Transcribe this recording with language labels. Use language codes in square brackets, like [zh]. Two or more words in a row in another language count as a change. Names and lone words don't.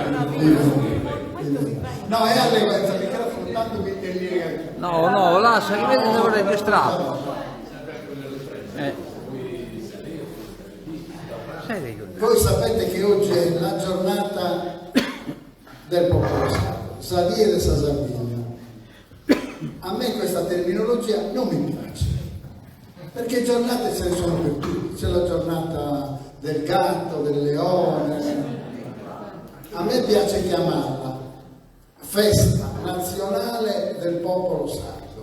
[it] No, è alleganza, perché era soltanto che No, lascia, che vedi dove registrato. Voi sapete che oggi è la giornata del popolo sardo, [sc] Sadie de sa Sardegna. [it] A me questa terminologia non mi piace, perché giornate ce ne sono per tutti. C'è la giornata del gatto, del leone. A me piace chiamarla festa nazionale del popolo sardo.